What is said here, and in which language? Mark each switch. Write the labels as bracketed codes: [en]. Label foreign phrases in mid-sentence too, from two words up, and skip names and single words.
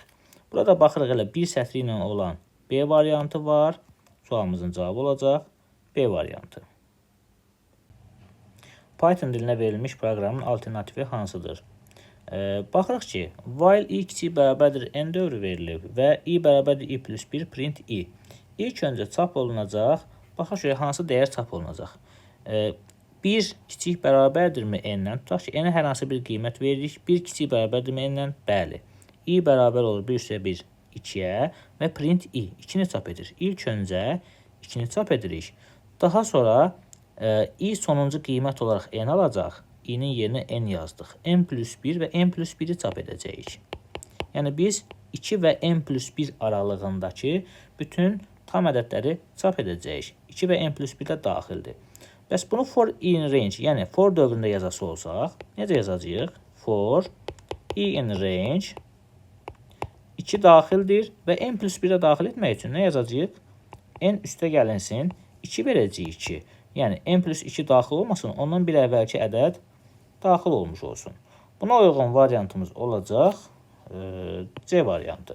[az] Burada baxırıq, elə bir sətri ilə olan B variantı var. Sualımızın cavabı olacaq B variantı. Python dilinə verilmiş proqramın alternativi hansıdır? Baxırıq ki, while i kiçik bərabərdir n dövrü verilib və i bərabərdir i plus 1 print i. İlk öncə çap olunacaq, baxaq şöyə hansı dəyər çap olunacaq. 1 kiçik bərabərdirmi n-dən? Tutaq ki, n-ə hər hansı bir qiymət veririk. 1 kiçik bərabərdirmi n-dən? Bəli. i bərabər olur 1/1 2-yə və print i. 2-ni çap edir. İlk öncə 2-ni çap edirik. Daha sonra i sonuncu qiymət olaraq n alacaq. i-nin yerinə n yazdıq. n plus 1 və n plus 1-i çap edəcəyik. Yəni, biz 2 və n plus 1 aralığındakı bütün tam ədədləri çap edəcəyik. 2 və n plus 1 də daxildir. Bəs bunu [en] for in range, [az] yəni for dövründə yazası olsaq, necə yazacağıq? [en] For in range [az] 2 daxildir və n plus 1-ə daxil etmək üçün nə yazacağıq? N üstə gəlinsin, 2 verəcəyik 2. Yəni, n plus 2 daxil olmasın, ondan bir əvvəlki ədəd daxil olmuş olsun. Buna uyğun variantımız olacaq C variantı.